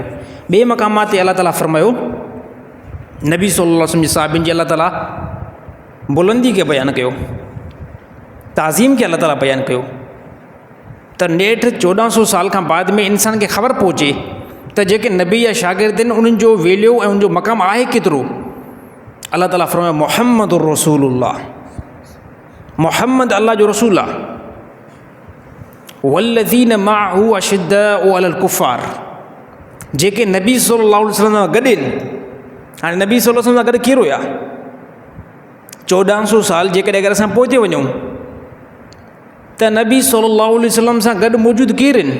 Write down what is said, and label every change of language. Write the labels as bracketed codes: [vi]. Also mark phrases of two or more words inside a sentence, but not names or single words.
[sd] ॿिए मक़ामात ते अल्लाह ताला फरमायो नबी [ar] صلى الله عليه وسلم [sd] जी साहिबनि जी अल्लाह ताला बुलंदी खे बयानु कयो, ताज़ीम खे अल्लाह ताला बयानु कयो त नेठि 1400 साल खां बाद में इंसान खे ख़बर पहुचे त जेके नबी या शागिर्द आहिनि उन्हनि जो वैल्यू ऐं उनजो मक़ाम आहे केतिरो। अल्लाह ताला फरमायो [ar] محمد رسول الله, [sd] मुहम्मद अल्लाह जो रसूल आहे। [ar] والذين معه أشداء على الكفار, [sd] जेके नबी [ar] صلى الله عليه وسلم [sd] सां गॾु आहिनि। हाणे नबी [ar] صلى الله عليه وسلم [sd] सां गॾु केरु हुया? 1400 साल जेकॾहिं अगरि असां पहुची वञूं त नबी [ar] صلى الله عليه وسلم [sd] सां गॾु मौजूदु केरु आहिनि?